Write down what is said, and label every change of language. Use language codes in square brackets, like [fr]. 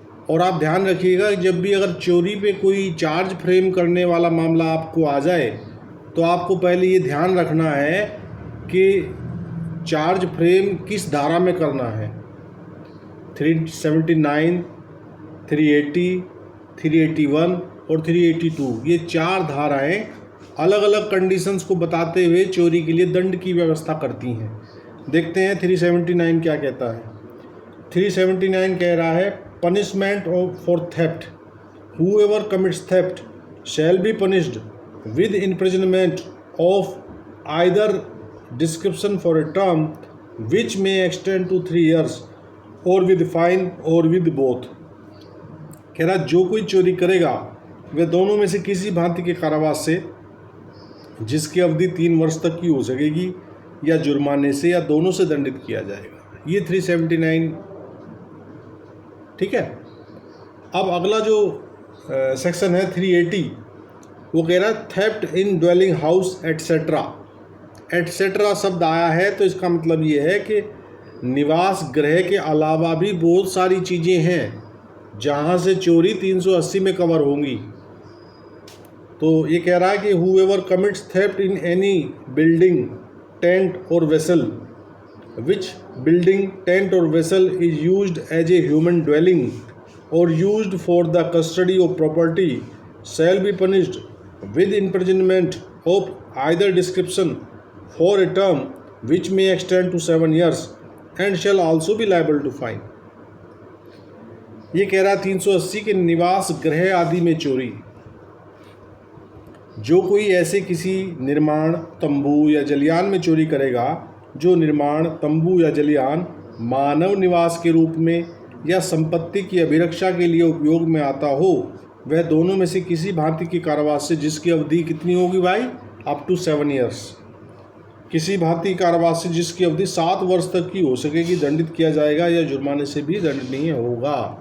[hi] और आप ध्यान रखिएगा, जब भी अगर चोरी पे कोई चार्ज फ्रेम करने वाला मामला आपको आ जाए तो आपको पहले ये ध्यान रखना है कि चार्ज फ्रेम किस धारा में करना है। 379, 380, 381 और 382, ये 4 धाराएं अलग अलग कंडीशंस को बताते हुए चोरी के लिए दंड की व्यवस्था करती हैं। देखते हैं 379 क्या कहता है। [en] 379 [hi] कह रहा है, [en] Punishment for theft, whoever commits theft shall be punished with imprisonment of either description for a term which may extend to 3 years or with fine or with both। [hi] कह रहा जो कोई चोरी करेगा वह दोनों में से किसी भांति के कारावास से, जिसकी अवधि 3 वर्ष तक की हो सकेगी, या जुर्माने से, या दोनों से दंडित किया जाएगा। ये 379। ठीक है, अब अगला जो सेक्शन है 380, वो कह रहा है [en] Theft in dwelling house etcetera. [hi] एटसेट्रा शब्द आया है तो इसका मतलब ये है कि निवास गृह के अलावा भी बहुत सारी चीज़ें हैं जहाँ से चोरी 380 में कवर होंगी। तो ये कह रहा है कि [en] whoever commits theft in any building, tent or vessel, which building, tent or vessel is used as a human dwelling or used for the custody of property shall be punished with imprisonment of either description for a term which may extend to 7 years and shall also be liable to fine। [hi] ये कह रहा है 380 के निवास गृह आदि में चोरी, जो कोई ऐसे किसी निर्माण, तंबू या जलियान में चोरी करेगा जो निर्माण, तंबू या जलियान मानव निवास के रूप में या संपत्ति की अभिरक्षा के लिए उपयोग में आता हो, वह दोनों में से किसी भांति की कारावास से, जिसकी अवधि कितनी होगी भाई, [en] up to 7 years, [hi] किसी भांति कारावास से जिसकी अवधि 7 वर्ष तक की हो सकेगी, दंडित किया जाएगा या जुर्माने से भी दंडनीय होगा।